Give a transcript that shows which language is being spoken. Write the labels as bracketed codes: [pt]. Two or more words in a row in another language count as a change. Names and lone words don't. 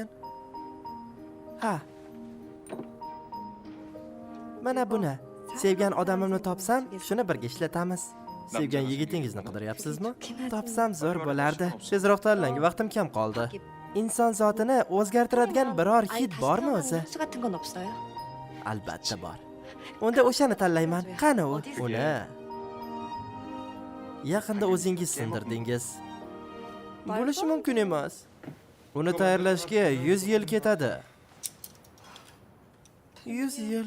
[uz] Ha. Mana buni. Sevgan odamimni topsam, shuni birga ishlatamiz. Sevgan yigitingizni qidiryapsizmi? Topsam zo'r bo'lardi. Tezroq tanlang, vaqtim kam qoldi. Inson zotini o'zgartiradigan biror hid bormi o'zi? [ko] 수 같은 건 없어요? [uz] Albatta bor. Unda o'shani tanlayman. Qani u? Uni yaqinda o'zingiz sindirdingiz. Bo'lishi mumkin emas. Uni tayyorlashga 100 yil ketadi. 100 yil.